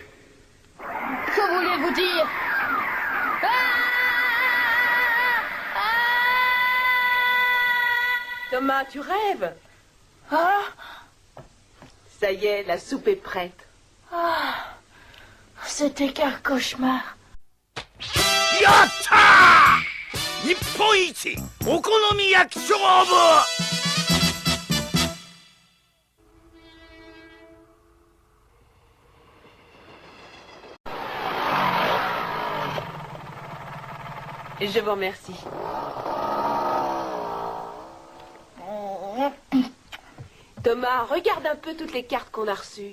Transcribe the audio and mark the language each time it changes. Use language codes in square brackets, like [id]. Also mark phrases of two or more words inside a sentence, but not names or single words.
[fr] Que voulez-vous dire? Thomas, tu rêves? Ah, Ça y est, la soupe est prête. ah, c'était qu'un cauchemar. [ja] やったー日本一お好み焼き勝負 [fr] Je vous remercie. Thomas, regarde un peu toutes les cartes qu'on a reçues.